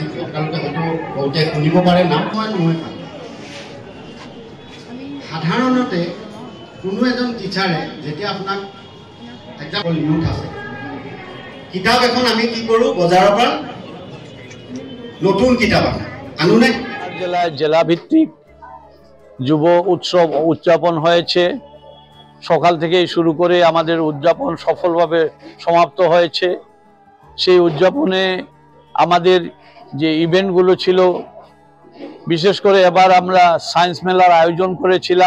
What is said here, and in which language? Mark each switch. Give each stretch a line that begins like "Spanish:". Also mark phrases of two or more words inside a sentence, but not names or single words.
Assamese: আপোনালোকে হয়তো বহুতে শুনিব পাৰে নাম। সাধাৰণতে কোনো এজন টিচাৰে যেতিয়া আপোনাক এক্সাম্পল ইউথ আছে, কিতাপ এখন আমি কি কৰোঁ, বজাৰৰ পৰা নতুন কিতাপ আনুনে।
Bangla: জেলা ভিত্তিক যুব উৎসব উদযাপন হয়েছে। সকাল থেকেই শুরু করে আমাদের উদযাপন সফলভাবে সমাপ্ত হয়েছে। সেই উদযাপনে আমাদের যে ইভেন্টগুলো ছিল, বিশেষ করে এবার আমরা সায়েন্স মেলার আয়োজন করেছিলাম।